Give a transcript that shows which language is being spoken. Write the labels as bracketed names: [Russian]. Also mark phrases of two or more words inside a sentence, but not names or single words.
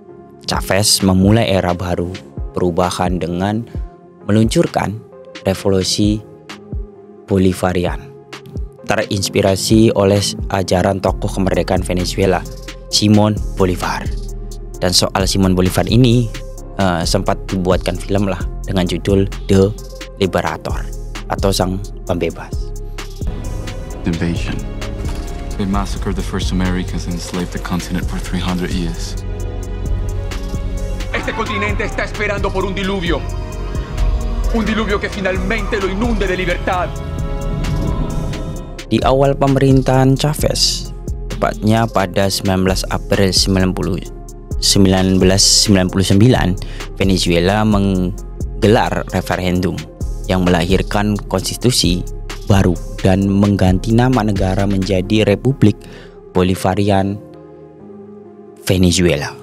[Indonesian] Chavez memulai era baru perubahan dengan meluncurkan revolusi Bolivarian, terinspirasi oleh ajaran tokoh kemerdekaan Venezuela Simón Bolívar. Dan soal Simón Bolívar ini sempat dibuatkan film lah dengan judul The Liberator atau Sang Pembebas. [English] Invasion. They massacred the first Americans and enslaved the continent for 300 years. [Spanish] Este continente está esperando por un diluvio que finalmente lo inunde de libertad. [Indonesian] Di awal pemerintahan Chavez, tepatnya pada 19 April 1999, Venezuela menggelar referendum yang melahirkan konstitusi baru dan mengganti nama negara menjadi Republik Bolivarian Venezuela.